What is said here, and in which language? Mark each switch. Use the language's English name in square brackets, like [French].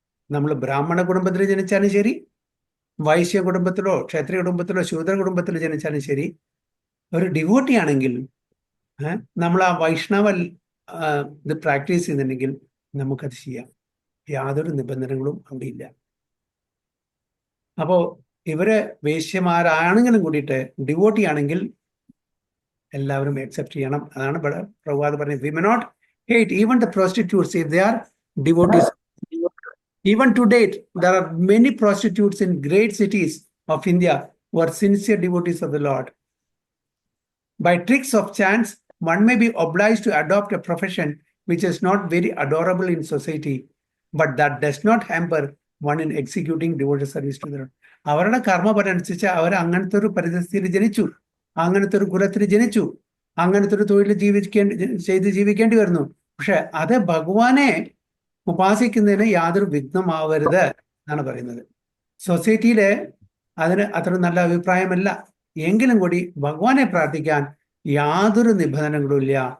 [Malayalam] നമ്മൾ ബ്രാഹ്മണ കുടുംബത്തിൽ ജനിച്ചാലും ശരി, വൈശ്യ കുടുംബത്തിലോ ക്ഷത്രിയ കുടുംബത്തിലോ ശൂദ്ര കുടുംബത്തിലോ ജനിച്ചാലും ശരി, ഒരു ഡിവോട്ടി ആണെങ്കിൽ നമ്മൾ ആ വൈഷ്ണവ ഇത് പ്രാക്ടീസ് ചെയ്യുന്നുണ്ടെങ്കിൽ നമുക്കത് ചെയ്യാം. യാതൊരു നിബന്ധനകളും അവിടെ ഇല്ല. അപ്പോ ഇവര് വേശ്യമാരാണെങ്കിലും കൂടിയിട്ട് ഡിവോട്ടി ആണെങ്കിൽ എല്ലാവരും അക്സെപ്റ്റ് ചെയ്യണം. അതാണ് പ്രഭുപാദ് പറഞ്ഞത്, [English] We may not hate even the prostitutes if they are devotees. Even to date, there are many prostitutes in great cities of India who are sincere devotees of the Lord. By tricks of chance, one may be obliged to adopt a profession which is not very adorable in society, but that does not hamper one in executing devoted service to the Lord. [Malayalam] അവരുടെ കർമ്മപരനുസരിച്ച് അവർ അങ്ങനത്തെ ഒരു പരിസ്ഥിതിയിൽ ജനിച്ചു, അങ്ങനത്തെ ഒരു കുലത്തിൽ ജനിച്ചു, അങ്ങനത്തെ ഒരു തൊഴിൽ ജീവിക്കേണ്ടി വരുന്നു. പക്ഷെ അത് ഭഗവാനെ ഉപാസിക്കുന്നതിന് യാതൊരു വിഘ്നമാവരുത് എന്നാണ് പറയുന്നത്. സൊസൈറ്റിയില് അതിന് അത്ര നല്ല അഭിപ്രായമല്ല എങ്കിലും കൂടി ഭഗവാനെ പ്രാർത്ഥിക്കാൻ യാതൊരു നിബന്ധനകളും ഇല്ല.